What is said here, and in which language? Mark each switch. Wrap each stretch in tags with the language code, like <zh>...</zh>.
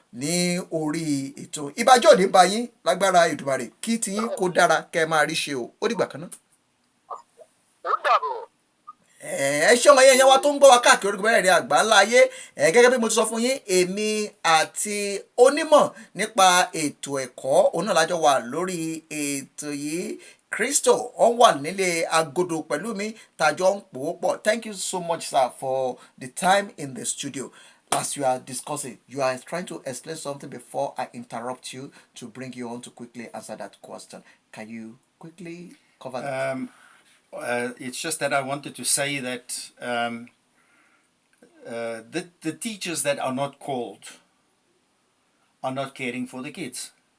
<yo>ní orí ètò ìbájọ́ òní bá yín lágbára Èdùmàrè kí tiyín kó dára kẹ́ ẹ máa rí ṣe o ó dìgbà kan náà. Ó dàbọ̀. ẹ ṣé ọmọ yẹn wa tó ń gbọ́ wa káàkiri orí mẹ́rẹ̀ẹ̀rin àgbáńlá ayé gẹ́gẹ́ bí mo ti sọ fún yín èmi àti onímọ̀ nípa ètò ẹ̀kọ́ òun náà lájọ wà lórí ètò yìí Kristo ó wà nílé agodo pẹ̀lú mi tàjọ ń pò ó pọ̀.</yo> <en>Thank you so much, sir, for the time in the studio. As you are discussing, you are trying to explain something before I interrupt you to bring you on to quickly answer that question. Can you quickly cover that? It's just that I wanted to say that the teachers that are not called are not caring for the kids.</en>